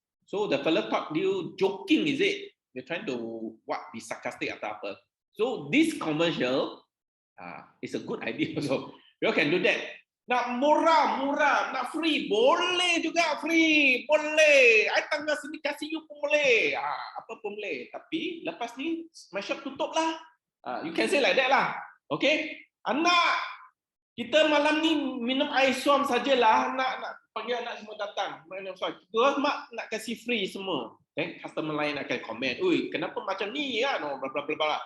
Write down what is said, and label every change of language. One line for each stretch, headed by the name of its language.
English: So the fellow thought you joking, is it? They're trying to be sarcastic
Malay: atau apa.
English: So this commercial is a good idea also. You can do that.
Malay: Nak murah, nak free, boleh juga free, boleh. I tanggal sini kasih you pun boleh. Apa pun boleh. Tapi lepas ni
English: my shop
Malay: tutup lah.
English: You can say like that lah.
Malay: Okay? Anak, kita malam ni minum air suam sajalah. Nak panggil anak semua datang. Kita mak nak kasih free semua.
English: Then customer
Malay: lain akan komen, "Oi, kenapa macam ni kan? Oh, bla bla bla.